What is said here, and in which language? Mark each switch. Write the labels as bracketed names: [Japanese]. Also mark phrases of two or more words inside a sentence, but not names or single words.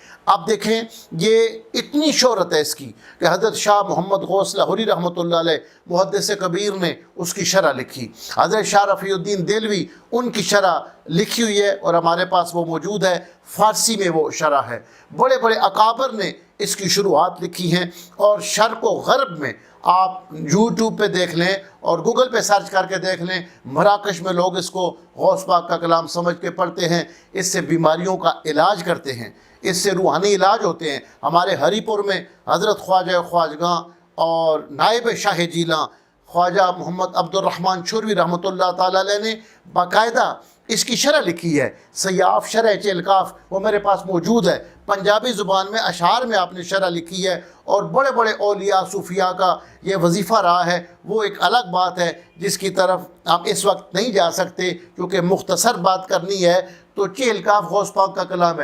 [Urdu] اب دیکھیں یہ اتنی شہرت ہے اس کی کہ حضرت شاہ محمد غوث لاہوری رحمۃ اللہ علیہ محدث کبیر نے اس کی شرح لکھی، حضرت شاہ رفیع الدین دہلوی ان کی شرح لکھی ہوئی ہے اور ہمارے پاس وہ موجود ہے، فارسی میں وہ شرح ہے۔ بڑے بڑے اکابر نے اس کی شروعات لکھی ہیں، اور شرق و غرب میں آپ یوٹیوب پہ دیکھ لیں اور گوگل پہ سرچ کر کے دیکھ لیں، مراکش میں لوگ اس کو غوث پاک کا کلام سمجھ کے پڑھتے ہیں، اس سے بیماریوں کا علاج کرتے ہیں، اس سے روحانی علاج ہوتے ہیں۔ ہمارے ہری پور میں حضرت خواجہ خواجگاں اور نائب شاہ جیلاں خواجہ محمد عبد الرحمن چھوروی رحمۃ اللہ تعالی علیہ نے باقاعدہ اس کی شرح لکھی ہے، سیاف شرح چیلکاف، وہ میرے پاس موجود ہے، پنجابی زبان میں اشعار میں آپ نے شرح لکھی ہے، اور بڑے بڑے اولیاء صوفیاء کا یہ وظیفہ رہا ہے، وہ ایک الگ بات ہے جس کی طرف آپ اس وقت نہیں جا سکتے کیونکہ مختصر بات کرنی ہے تو چیل کاف غوث پاک کا کلام ہے۔